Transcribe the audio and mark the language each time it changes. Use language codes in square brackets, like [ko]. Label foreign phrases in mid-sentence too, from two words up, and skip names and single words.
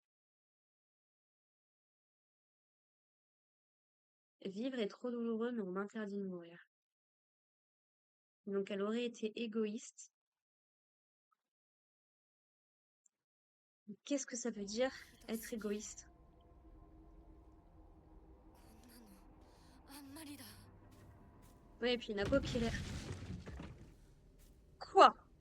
[fr] Vivre est trop douloureux, mais on m'interdit de mourir. Donc elle aurait été égoïste. Qu'est-ce que ça veut dire être égoïste? [ja] こんなのあんまりだ。 [fr] Oui, et puis Nako qui l'air. Quoi?